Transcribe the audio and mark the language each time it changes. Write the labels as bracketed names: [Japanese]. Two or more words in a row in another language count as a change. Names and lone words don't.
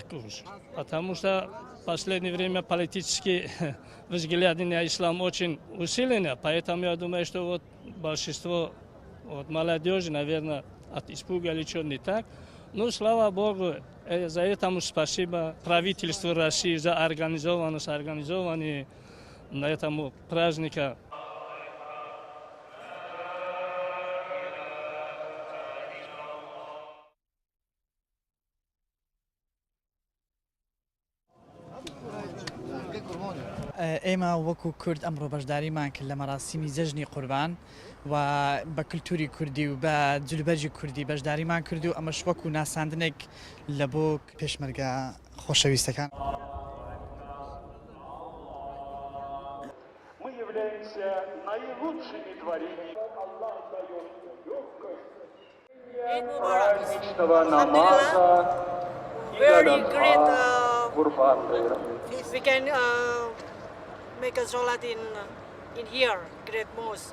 [Russian] уж, потому что в последнее время политические взгляды на ислам очень усилены, поэтому я думаю, что вот большинство вот молодежи, наверное, от испуга или что не так. Ну, слава Богу, за это спасибо правительству России за организованные на этом праздника. [Central Kurdish] ئێمە وەکو کورد ئەمڕۆ بەشداریمان کرد لە مەراسیمی جەژنی قوربان و بە کللتوری کوردی و بە جلوبەرجی کوردی بەشداریمان کرد و ئەمەش وەکو ناساندنێک لە بۆ پێشمەرگە خۆشەویستەکان. [English] Very great. We can make a salat in here, great mosque.